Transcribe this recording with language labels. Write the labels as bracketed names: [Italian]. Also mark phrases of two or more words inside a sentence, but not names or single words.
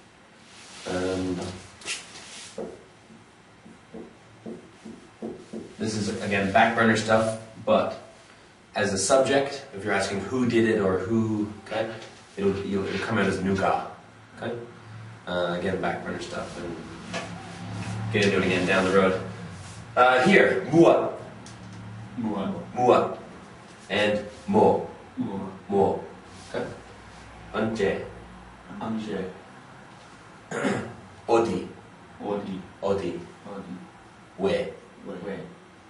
[English] This is, again, back burner stuff, but as a subject, if you're asking who did it or who, okay, it'll come out as nuga, okay? Again, back burner stuff, and get into it again down the road. Here, mua, Mua. mua, and mo, Mua. mo, okay? Ante, Anje. odi, Odi. odi, Odi. we. Wait.